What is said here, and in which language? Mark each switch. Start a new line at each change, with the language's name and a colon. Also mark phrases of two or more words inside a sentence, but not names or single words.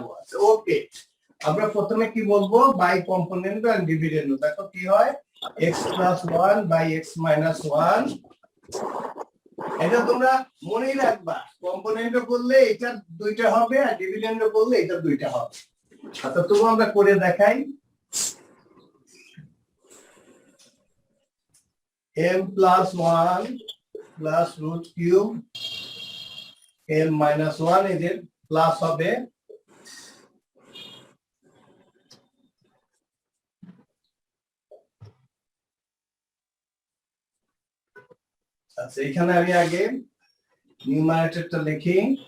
Bangla: ওকে, আমরা প্রথমে কি বলবো, বাই
English: component and dividend.
Bangla: দেখো কি হয়,
English: x plus 1 by x minus 1।
Bangla: এটা তোমরা মনেই রাখবা,
English: component করলে
Bangla: এটা দুইটা হবে, আর ডিভিডেন্ড করলে এটা দুইটা হবে। আচ্ছা, তবু আমরা করে দেখাই।
English: m plus 1 plus root cube m minus 1
Bangla: এদের প্লাস হবে আচ্ছা, এখানে আমি আগে নিউমারেটরটা লিখি।